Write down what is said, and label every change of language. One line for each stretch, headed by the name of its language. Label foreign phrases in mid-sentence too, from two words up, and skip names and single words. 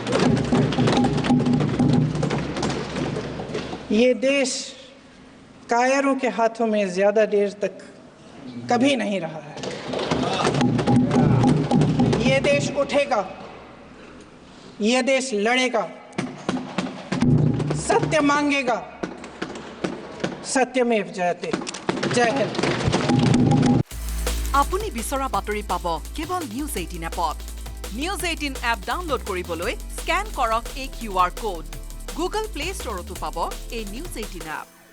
Hindi: ये देश कायरों के हाथों में ज्यादा देर तक कभी नहीं रहा है। ये देश उठेगा, ये देश लड़ेगा, सत्य मांगेगा, सत्यमेव जयते। जय हिंद।
Assamese: আপুনি বিচৰা বাতৰি পাব কেৱল নিউজ 18 এপত। নিউজ 18 এপ ডাউনলোড কৰিবলৈ স্ক্যান কৰক এই QR কোড। গুগল প্লে ষ্টৰতো পাব এই নিউজ 18 এপ।